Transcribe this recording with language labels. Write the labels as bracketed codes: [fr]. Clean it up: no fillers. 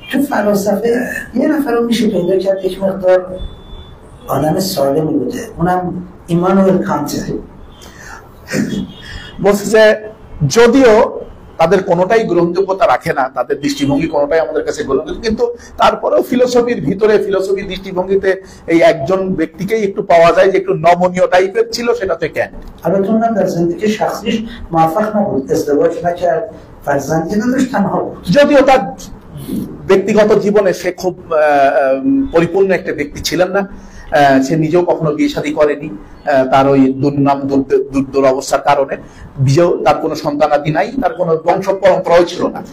[fa] تو فلسفه یه نفر رو میشه پیدا کرد یک مقدار آدم سالمی بوده، اونم ایمانوئل کانت। [bn] বলছে যে যদিও তাদের কোনোটাই গ্রহণযোগ্যতা রাখে না, তাদের দৃষ্টিভঙ্গি কোনোটাই আমাদের কাছে গ্রহণযোগ্য, কিন্তু তারপরেও ফিলোসফির ভিতরে, ফিলোসফির দৃষ্টিভঙ্গিতে এই একজন ব্যক্তিকেই একটু পাওয়া যায় যে একটু নমনীয় টাইপের ছিল, সেটা হচ্ছে ক্যান্ট। [fa] البته اونم در زندگی شخصیش موفق نبود، ازدواج نکرد، فرزندی نداشت، تنها بود। [bn] যদিও তার ব্যক্তিগত জীবনে সে খুব পরিপূর্ণ একটা ব্যক্তি ছিলেন না, সে নিজেও কখনো বিয়ে শাদী করেনি, তার ওই দুরবস্থার কারণে বিয়েও, তার কোনো সন্তানাদি নাই, তার কোনো বংশ পরম্পরাও ছিল না।